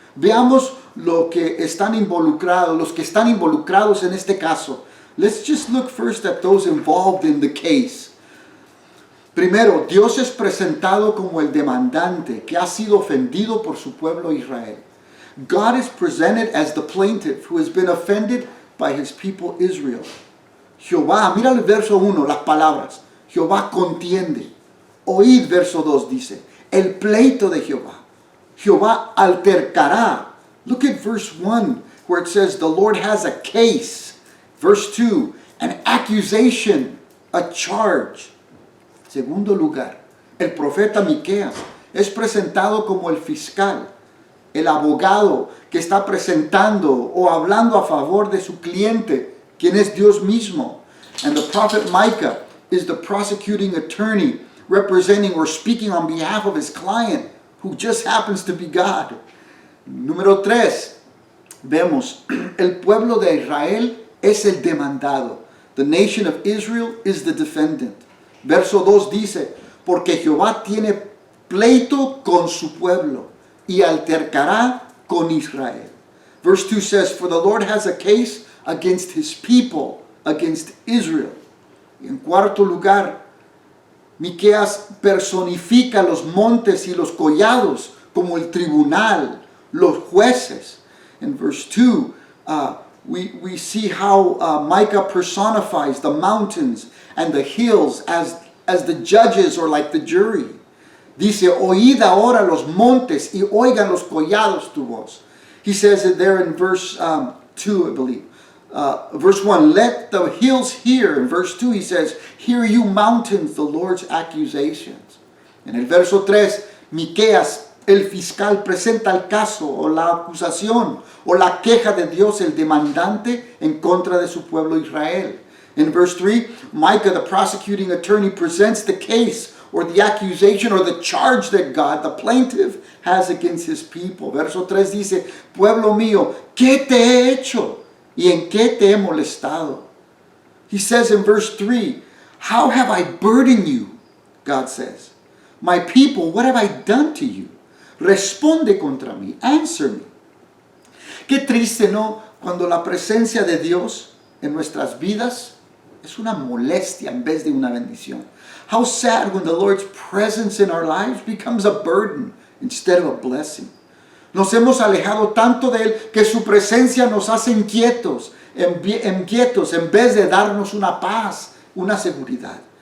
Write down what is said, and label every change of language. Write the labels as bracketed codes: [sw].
[es] Veamos los que están involucrados en este caso. [en] Let's just look first at those involved in the case. [es] Primero, Dios es presentado como el demandante que ha sido ofendido por su pueblo Israel. [en] God is presented as the plaintiff who has been offended by his people Israel. [es] Jehová, mira el verso 1, las palabras. Jehová contiende. Oíd, verso 2 dice, el pleito de Jehová. Jehová altercará. [en] Look at verse 1 where it says the Lord has a case. Verse 2, an accusation, a charge. [es] Segundo lugar, el profeta Miqueas es presentado como el fiscal, el abogado que está presentando o hablando a favor de su cliente, quien es Dios mismo. [en] And the prophet Micah is the prosecuting attorney representing or speaking on behalf of his client, who just happens to be God. [es] Número 3, vemos, el pueblo de Israel es el demandado. [en] The nation of Israel is the defendant. [es] Verso 2 dice, porque Jehová tiene pleito con su pueblo y altercará con Israel. [en] Verse 2 says, for the Lord has a case against his people, against Israel. [es] Y en cuarto lugar, Miqueas personifica los montes y los collados como el tribunal, los jueces. [en] In verse 2, we see how Micah personifies the mountains and the hills as the judges or like the jury. [es] Dice, oíd ahora los montes y oigan los collados tu voz. [en] He says it there in verse 2, I believe. Verse 1, let the hills hear. In verse 2 he says, hear you mountains, the Lord's accusations. [es] En el verso 3, Miqueas, el fiscal, presenta el caso o la acusación o la queja de Dios, el demandante, en contra de su pueblo Israel. [en] In verse 3, Micah, the prosecuting attorney, presents the case or the accusation or the charge that God, the plaintiff, has against his people. [es] Verso 3 dice, pueblo mío, ¿qué te he hecho? ¿Y en qué te he molestado? [en] He says in verse 3, how have I burdened you? God says, my people, what have I done to you? [es] Responde contra mí, [en] answer me. [es] Qué triste, ¿no? Cuando la presencia de Dios en nuestras vidas es una molestia en vez de una bendición. [en] How sad when the Lord's presence in our lives becomes a burden instead of a blessing. [es] Nos hemos alejado tanto de Él que su presencia nos hace inquietos en vez de darnos una paz, una seguridad.